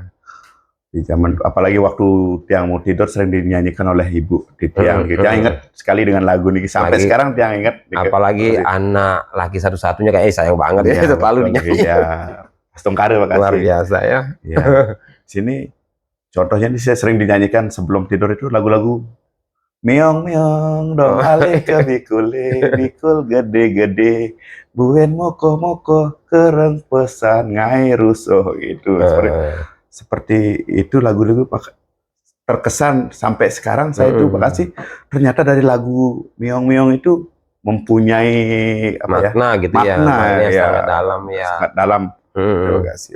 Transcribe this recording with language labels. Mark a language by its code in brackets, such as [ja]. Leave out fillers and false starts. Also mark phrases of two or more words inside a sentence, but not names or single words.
[id] Di zaman, apalagi waktu Tiang mau tidur sering dinyanyikan oleh ibu Titiang. Tiang ingat sekali dengan lagu ini sampai Lagi, sekarang Tiang ingat. Apalagi anak laki satu-satunya kayak sayang banget ya, selalu dinyanyi. Ya, Astungkare Pak Kasih. Luar biasa ya. Ya. Sini contohnya ini saya sering dinyanyikan sebelum tidur itu lagu-lagu [ban] meong meong dong ale ke bikul gede-gede buen moko kereng pesan ngai rusuh [id] gitu. Seperti itu lagu-lagu terkesan sampai sekarang saya itu Pak Kasih, ternyata dari lagu meong meong itu mempunyai makna gitu ya, maknanya sangat dalam ya. Sangat dalam. Terima kasih.